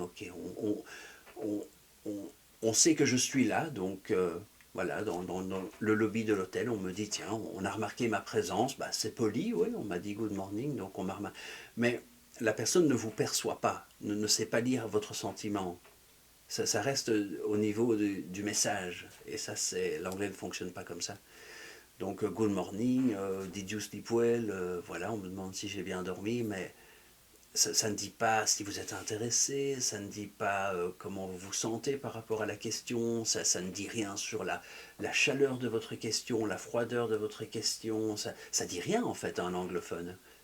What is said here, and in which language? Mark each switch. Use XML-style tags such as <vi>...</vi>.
<fr>Ok, on, on, on sait que je suis là, donc voilà, dans le lobby de l'hôtel, on me dit, tiens, on a remarqué ma présence, c'est poli, oui, on m'a dit</fr> <en>good morning,</en> <fr>donc on m'a remarqué. Mais la personne ne vous perçoit pas, ne sait pas lire votre sentiment. Ça reste au niveau du message, et ça, l'anglais ne fonctionne pas comme ça.</fr> <en>Donc, good morning, did you sleep well?</en> <fr>Voilà, on me demande si j'ai bien dormi, mais ça ne dit pas si vous êtes intéressé, ça ne dit pas comment vous vous sentez par rapport à la question, ça ne dit rien sur la chaleur de votre question, la froideur de votre question, ça dit rien en fait à un anglophone.</fr>